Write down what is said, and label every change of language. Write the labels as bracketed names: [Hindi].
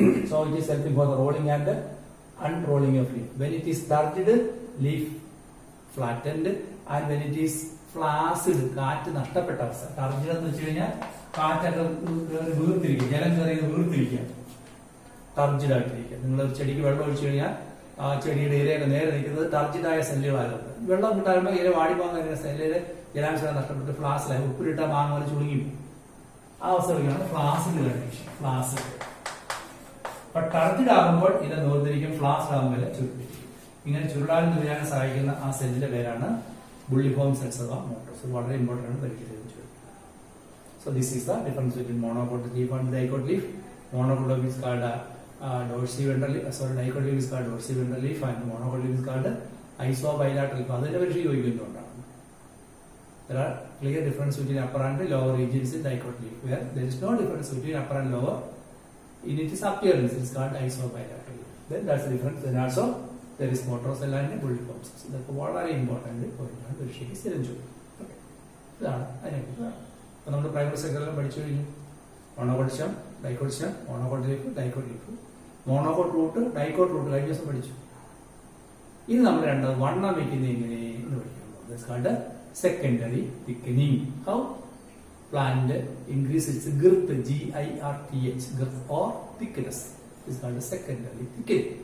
[English] So it is helping for the rolling and the unrolling of leaf. When it is turgid, leaf flattened, and when it is flaccid, [Malayalam] കാറ്റ് നഷ്ടപ്പെട്ട അവസ്ഥ. ടർജിഡ് എന്ന് വെച്ച് കഴിഞ്ഞാൽ കാറ്റൊക്കെ വീർത്തിരിക്കുക, ജലം കയറി വീർത്തിരിക്കുക, ടർജിഡ് ആയിട്ടിരിക്കുക. നിങ്ങൾ ഒരു ചെടിക്ക് വെള്ളം ഒഴിച്ചു കഴിഞ്ഞാൽ ആ ചെടിയുടെ ഇലയൊക്കെ നേരെ നിൽക്കുന്നത് ടർജിഡായ സെല്ലുകളായിരുന്നു. വെള്ളം കിട്ടാറുമ്പോൾ ഇല വാടിപ്പോകുന്ന സെല്ലില് ജലാംശം നഷ്ടപ്പെട്ട് ഫ്ലാസിലായി ഉപ്പിലിട്ട മാങ്ങ പോലെ ചുളുങ്ങി ആ അവസ്ഥ വിളിക്കുകയാണ് ഫ്ലാസിഡ് കണ്ടീഷൻ. ഫ്ലാസിഡ്. അപ്പൊ ടർജിഡ് ആകുമ്പോൾ ഇല നോർത്തിരിക്കും, ഫ്ലാസ്ഡ് ആകുമ്പോൾ ചുരുട്ടിരിക്കും. ഇങ്ങനെ ചുരുളാൻ തുരാൻ സഹായിക്കുന്ന ആ സെല്ലിന്റെ പേരാണ് bulliform cells അഥവാ മോട്ടോർസ്. വളരെ ഇമ്പോർട്ടന്റ് ആണ് പഠിക്കുന്നത്. [English] So this is the difference between monocot leaf and dicot leaf. Monocot leaf is called dorsiventral leaf. Dicot leaf is called dorsiventral leaf and monocot leaf is called isobilateral leaf. [Malayalam] അതിനെ പറ്റി ചോദിക്കുന്നുണ്ടാണ്. [English] There are clear difference between upper and lower regions in dicot leaf, where there is no difference between upper and lower in its appearance. It is called isobilateral leaf. Then that's the difference. Then also there is motor cell and bullet boxes. [Malayalam] ഇതൊക്കെ വളരെ important പോയിന്റാണ് പരീക്ഷയ്ക്ക് സ്ഥിരം ചോദിക്കും. ഇതാണ് അതിനെക്കുറിച്ച്. അപ്പൊ നമ്മൾ പ്രൈമറി സെക്ടറിലും പഠിച്ചു കഴിഞ്ഞു. Monocot stem, dicot stem, monocot leaf, dicot leaf, monocot root, dicot root കഴിഞ്ഞ ദിവസം പഠിച്ചു. ഇത് നമ്മൾ രണ്ടത് വണ്ണം വെക്കുന്നത് എങ്ങനെ എന്ന് പഠിക്കണം. [English] Secondary thickening. How plant increases its girth, girth, girth or thickness is called secondary thickening.